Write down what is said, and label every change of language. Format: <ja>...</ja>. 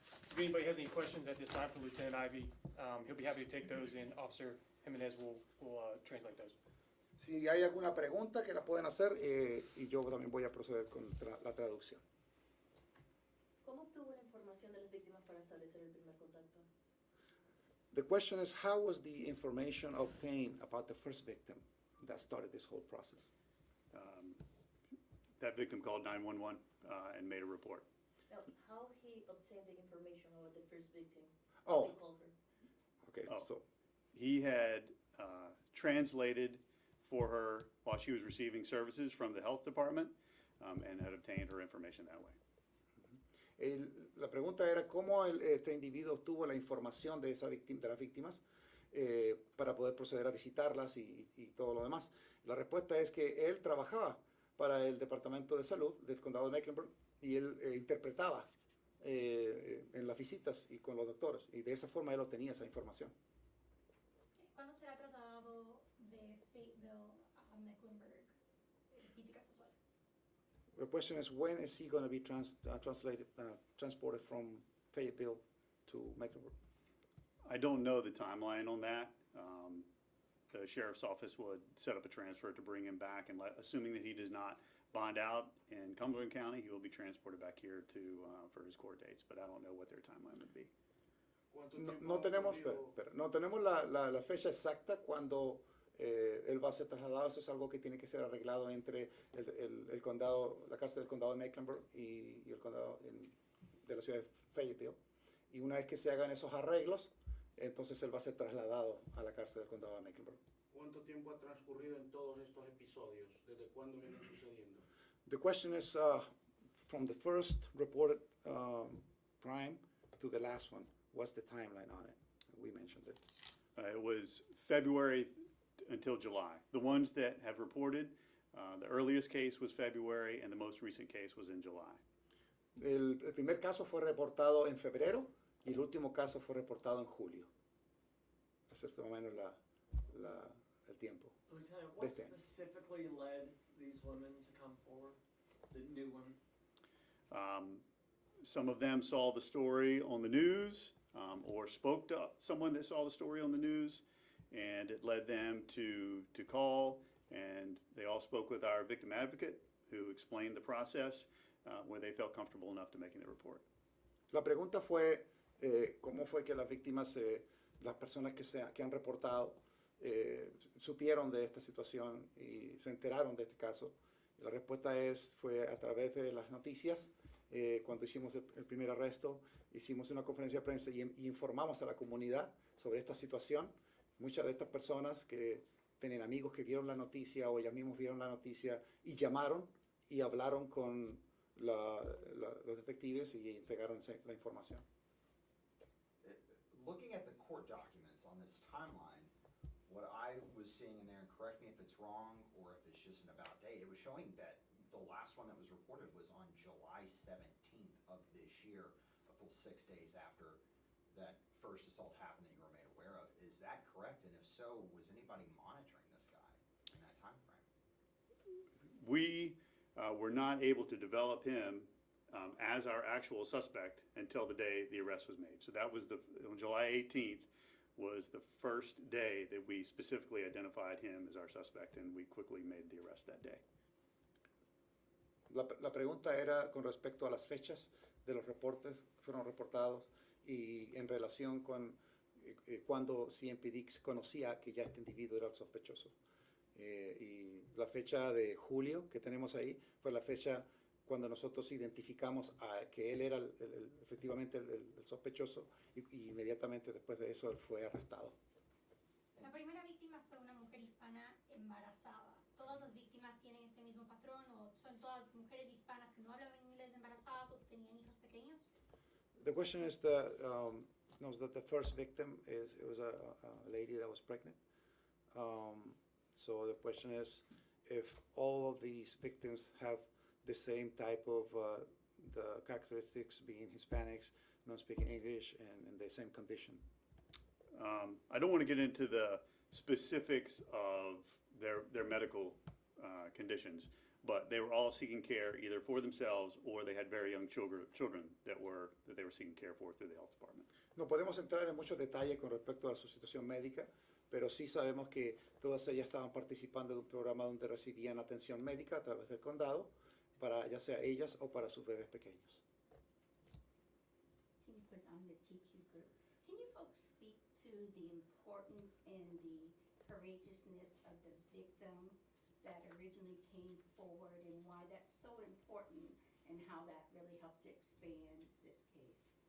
<en>If anybody has any questions at this time for Lieutenant Ivey, he'll be happy to take those, and Officer Jimenez will translate those.</en> <es>Si hay alguna pregunta que la pueden hacer, y yo también voy a proceder con la traducción. ¿Cómo obtuvo la información de las víctimas para establecer el primer contacto?</es> <en>The question is, how was the information obtained about the first victim that started this whole process? That victim called 911 and made a report. No, how he obtained the information about the first victim? Oh. They called her. Okay, Oh. so He had translated for her while she was receiving services from the health department, and had obtained her information that way.</en> <es>La pregunta era cómo este individuo obtuvo la información de de las víctimas para poder proceder a visitarlas y todo lo demás. La respuesta es que él trabajaba para el Departamento de Salud del Condado de Mecklenburg y él interpretaba en las visitas y con los doctores, y de esa forma él obtenía esa información. ¿Cuándo será trasladado de Fayetteville a Mecklenburg, Pitti-Casazola?</es> <en>The question is, when is he going to be transported from Fayetteville to Mecklenburg? I don't know the timeline on that. The sheriff's office would set up a transfer to bring him back, and assuming that he does not bond out in Cumberland County, he will be transported back here to for his court dates, but I don't know what their timeline would be.</en> <es>No tenemos, no tenemos la fecha exacta cuando él va a ser trasladado. Eso es algo que tiene que ser arreglado entre el condado, la cárcel del condado de Mecklenburg y el condado de la ciudad de Fayetteville. Y una vez que se hagan esos arreglos, entonces él va a ser trasladado a la cárcel del condado de Mecklenburg. ¿Cuánto tiempo ha transcurrido en todos estos episodios? ¿Desde cuándo vienen sucediendo?</es> <en>The question is, from the first reported crime to the last one, what's the timeline on it? We mentioned it. It was February until July. The ones that have reported, the earliest case was February, and the most recent case was in July.</en> <es>El primer caso fue reportado en febrero y el último caso fue reportado en julio. Ese es más o menos el tiempo.</es> <en>Lieutenant, what specifically led these women to come forward, the new women? Some of them saw the story on the news, or spoke to someone that saw the story on the news, and it led them to call, and they all spoke with our victim advocate, who explained the process, where they felt comfortable enough to making the report.</en> <es>La pregunta fue cómo fue que las víctimas, las personas que han reportado, supieron de esta situación y se enteraron de este caso. La respuesta fue a través de las noticias. Cuando hicimos el primer arresto, hicimos una conferencia de prensa y informamos a la comunidad sobre esta situación. Muchas de estas personas que tienen amigos que vieron la noticia o ellas mismas vieron la noticia y llamaron y hablaron con los detectives y entregaron la información.</es> <en>Looking at the court documents on this timeline, what I was seeing in there, and correct me if it's wrong or if it's just an about date, it was showing that the last one that was reported was on July 17th of this year, a full 6 days after that first assault happened that you were made aware of. Is that correct? And if so, was anybody monitoring this guy in that time frame? We were not able to develop him as our actual suspect until the day the arrest was made. So that was on July 18th was the first day that we specifically identified him as our suspect, and we quickly made the arrest that day.</en> <es>La pregunta era con respecto a las fechas de los reportes que fueron reportados y en relación con cuando CMPD conocía que ya este individuo era el sospechoso. Y la fecha de julio que tenemos ahí fue la fecha cuando nosotros identificamos que él era efectivamente el sospechoso y inmediatamente después de eso él fue arrestado. La primera víctima fue una mujer hispana embarazada. ¿Todas las víctimas tienen este mismo patrón o son todas mujeres hispanas que no hablan inglés embarazadas o tenían hijos pequeños?</es> <en>The question is that the first victim was a lady that was pregnant. So the question is if all of these victims have the same type of the characteristics, being Hispanics, not speaking English, and in the same condition. I don't want to get into the specifics of their medical conditions, but they were all seeking care either for themselves or they had very young children that they were seeking care for through the health department.</en> <es>No podemos entrar en muchos detalles con respecto a su situación médica, pero sí sabemos que todas ellas estaban participando de un programa donde recibían atención médica a través del condado, para ya sea ellas o para sus bebés pequeños.</es> <en>Pues I'm the TQ group. Can you folks speak to the importance and the courageousness of the victim that originally came forward and why that's so important and how that really helped to expand this case?</en>